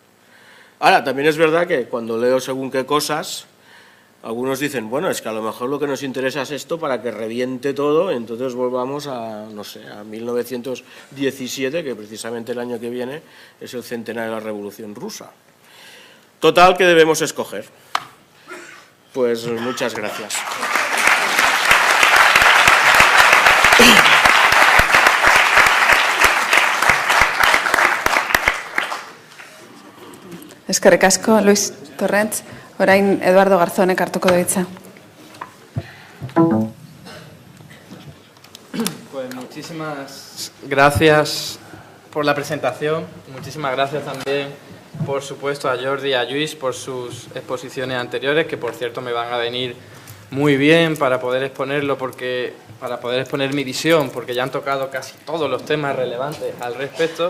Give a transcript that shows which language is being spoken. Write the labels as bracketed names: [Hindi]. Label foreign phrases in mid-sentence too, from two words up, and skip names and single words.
[Spanish] Ahora, también es verdad que cuando leo según qué cosas, algunos dicen, bueno, es que a lo mejor lo que nos interesa es esto para que reviente todo, entonces volvamos a, no sé, a 1917, que precisamente el año que viene es el centenario de la Revolución Rusa. Total, ¿qué debemos escoger? Pues muchas gracias. [Basque] Eskerrik asko, Luis Torrents. Orain Eduardo Garzonek hartuko du hitza. [Spanish] Pues muchísimas gracias por la presentación. Muchísimas gracias también, por supuesto, a Jordi y a Lluís por sus exposiciones anteriores, que por cierto me van a venir muy bien para poder exponerlo, para poder exponer mi visión, porque ya han tocado casi todos los temas relevantes al respecto.